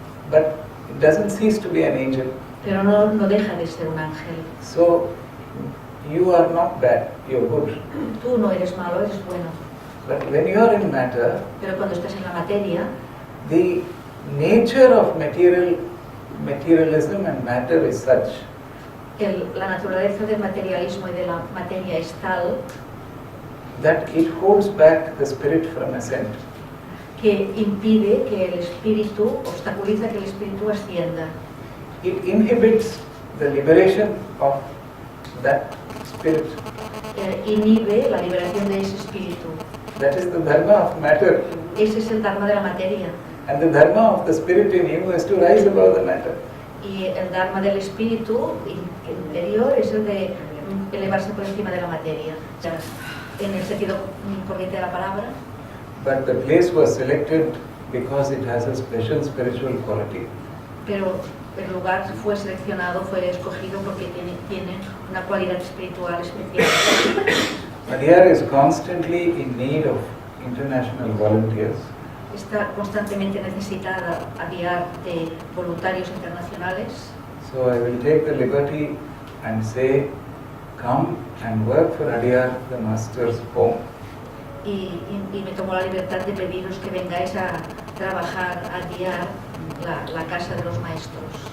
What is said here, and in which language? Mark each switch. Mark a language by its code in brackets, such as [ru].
[en] but it doesn't cease to be an angel. [es] pero no deja de ser un ángel. [en] So you are not bad, you're good. [es] Tú no eres malo, eres bueno. [en] But when you are in matter, [es] Pero cuando estás en la materia, [en] the nature of materialism and matter is such [es] la naturaleza del materialismo y de la materia es tal [en] that it holds back the spirit from ascent. [es] que impide que el espíritu, obstaculiza que el espíritu ascienda. [en] It inhibits the liberation of that spirit. [es] Inhibe la liberación de ese espíritu. [en] That is the dharma of matter. [es] Ese es el dharma de la materia. [en] And the dharma of the spirit in you is to rise above the matter. [es] Y el dharma del espíritu interior es el de elevarse por encima de la materia. En el sentido corriente de la palabra. [en] But the place was selected because it has a special spiritual quality. [es] Pero el lugar fue seleccionado, fue escogido porque tiene una cualidad espiritual especial. [en] Adyar is constantly in need of international volunteers. [es] Está constantemente necesitada Adyar de voluntarios internacionales. [en] So I will take the liberty and say, come and work for Adyar, the master's home. [es] Y me tomo la libertad de pediros que vengáis a trabajar a Adyar, la casa de los maestros.